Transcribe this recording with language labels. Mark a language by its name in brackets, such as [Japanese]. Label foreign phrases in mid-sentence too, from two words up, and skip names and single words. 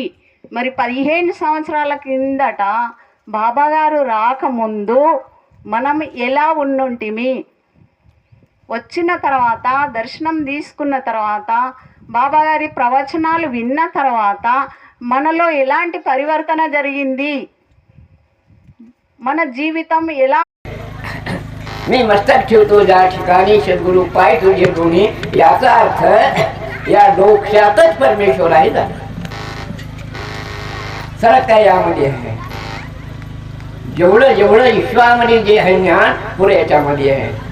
[Telugu] మరి 15 సంవత్సరాల కిందట బాబా గారు రాకముందు మనం ఎలా ఉండుంటిమి, వచ్చిన తర్వాత దర్శనం తీసుకున్న తర్వాత బాబా గారి ప్రవచనాలు విన్న తర్వాత మనలో ఎలాంటి పరివర్తన జరిగింది, మన జీవితం ఎలా [Marathi] मी मस्तक ठेवतो ज्या ठिकाणी सद्गुरु पाय तुझे दोन्ही, याचा अर्थ या डोक्यातच परमेश्वर आहे. सरळ काय यामध्ये आहे, जेवढं जेवढं ईश्वरामध्ये जे आहे ज्ञान पुरे याच्यामध्ये आहे.